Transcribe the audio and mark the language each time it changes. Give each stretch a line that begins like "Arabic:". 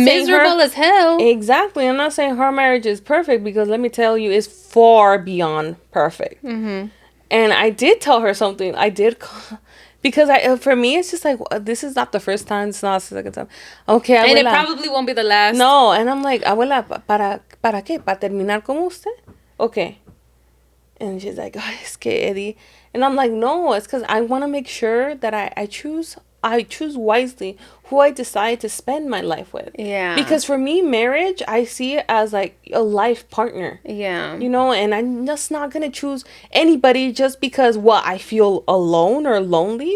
English: miserable as hell. Exactly. I'm not saying her marriage is perfect, because let me tell you, it's far beyond perfect. And I did tell her something. I did, because for me, it's just like, this is not the first time. It's not the second time. Okay, abuela. And it probably won't be the last. No. And I'm like,
Spanish: abuela, ¿para qué? ¿Para terminar como usted?
English: Okay. And she's like, oh,
Spanish: es que
English: Eddie. And I'm like, no, it's because I want to make sure that I choose wisely who I decide to spend my life with. Yeah. Because for me, marriage, I see it as like a life partner. Yeah. And I'm just not going to choose anybody just because, I feel alone or lonely.